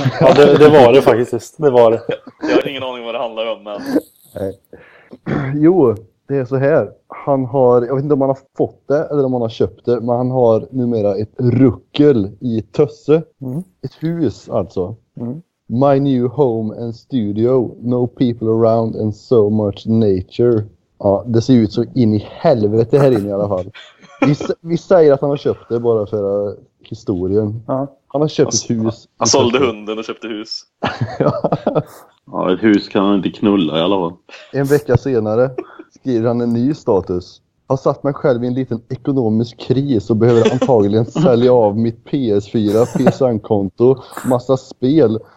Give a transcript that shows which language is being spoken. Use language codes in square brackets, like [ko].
[sv] Ja, det var det faktiskt. Det var det. Jag har ingen aning vad det handlar om, men... Nej. Jo, det är så här. Han har, jag vet inte om han har fått det eller om han har köpt det, men han har numera ett ruckel i Tösse. Mm. Ett hus alltså. Mm. [en] My new home and studio. No people around and so much nature. [sv] Ja, det ser ut så in i helvete här inne i alla fall. Vi säger att han har köpt det bara för historien. Mm. Han har köpt ett hus. Han sålde hunden och köpte hus. Ja, ett hus kan han inte knulla i alla fall. En vecka senare skriver han en ny status. Har satt mig själv i en liten ekonomisk kris och behöver antagligen sälja av mitt PS4, PSN-konto, massa spel.